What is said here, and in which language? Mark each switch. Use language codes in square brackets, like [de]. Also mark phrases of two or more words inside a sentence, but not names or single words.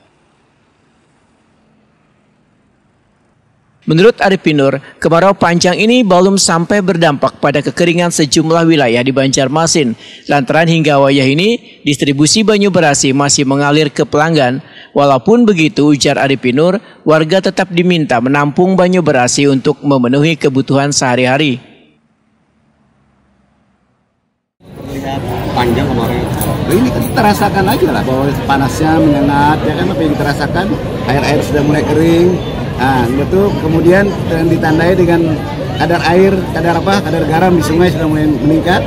[id] Menurut Arifin Nur, kemarau panjang ini belum sampai berdampak pada kekeringan sejumlah wilayah di Banjarmasin. Lantaran hingga wayah ini, distribusi [bjn] banyu barasi [id] masih mengalir ke pelanggan. Walaupun begitu, ujar Arifin Nur, warga tetap diminta menampung [bjn] banyu barasi [id] untuk memenuhi kebutuhan sehari-hari. Panjang kemarin. Ini kita rasakan aja lah bahwa panasnya menyengat, ya kan, apa yang kita rasakan, air-air sudah mulai kering. Nah, itu kemudian ditandai dengan kadar air, kadar garam di sungai sudah mulai meningkat.